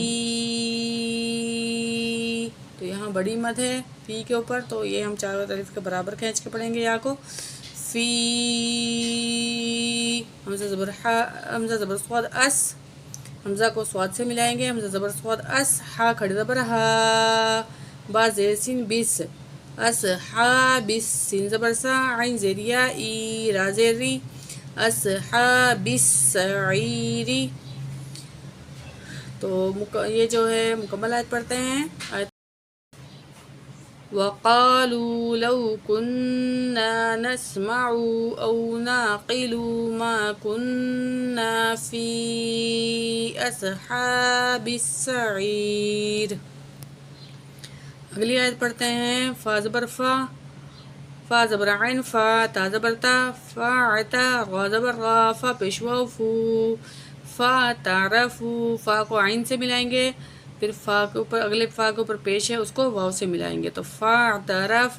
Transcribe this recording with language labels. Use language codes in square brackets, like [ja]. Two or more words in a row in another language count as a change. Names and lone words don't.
[ur] تو یہاں بڑی مد ہے فی کے اوپر تو یہ ہم چاروں طرف کے برابر کھینچ کے پڑھیں گے یا کو، فی، حمزہ زبر حمزہ زبر صاد اس، حمزہ کو صاد سے ملائیں گے، حمزہ زبر صاد اس، ہا کھڑی زبر ہا، با زیر سین بیس، اصحابس، سین زبر سا، عین زیریا ای، را زیری، [ar] اصحاب السعیر، [ur] تو یہ جو ہے مکمل آیت پڑھتے ہیں. [ar] وَقَالُوا لَوْ كُنَّا نَسْمَعُ أَوْ نَعْقِلُ مَا كُنَّا فِي أَصْحَابِ السَّعِيرِ. [ur] اگلی آیت پڑھتے ہیں. فا زبر فا، فا زبر عین فا، تا زبر تا، فا عتا، غا زبر غا، فا پیش واو فو، فا تعرفو. فا کو عین سے ملائیں گے، پھر فا کے اوپر اگلے فا کے اوپر پیش ہے اس کو واو سے ملائیں گے تو [ar] فا تعرفو.